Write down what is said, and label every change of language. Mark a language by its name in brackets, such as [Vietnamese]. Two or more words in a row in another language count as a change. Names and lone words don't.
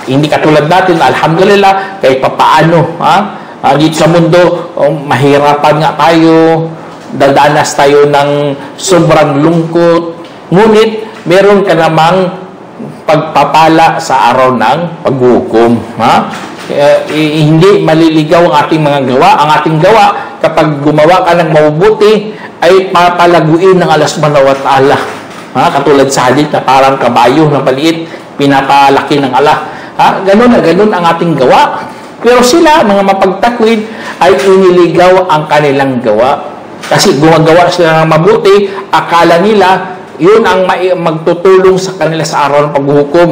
[Filipino] Hindi katulad natin, alhamdulillah, kahit papaano. Dito sa mundo, mahirapan nga tayo, dadanas tayo ng sobrang lungkot, ngunit meron ka namang pagpapala sa araw ng paghukom. Hindi maliligaw ang ating mga gawa. Ang ating gawa, kapag gumawa ka ng mabubuti, ay papalaguin ng Allah [Arabic] سبحانه وتعالى. [Filipino] Katulad sa hadith na parang kabayo na maliit, pinapalaki ng Allah. Ganun na ganun ang ating gawa. Pero sila, mga mapagtakwid, ay iniligaw ang kanilang gawa. Kasi gumagawa sila ng mabuti, akala nila, yun ang magtutulong sa kanila sa araw ng paghukom.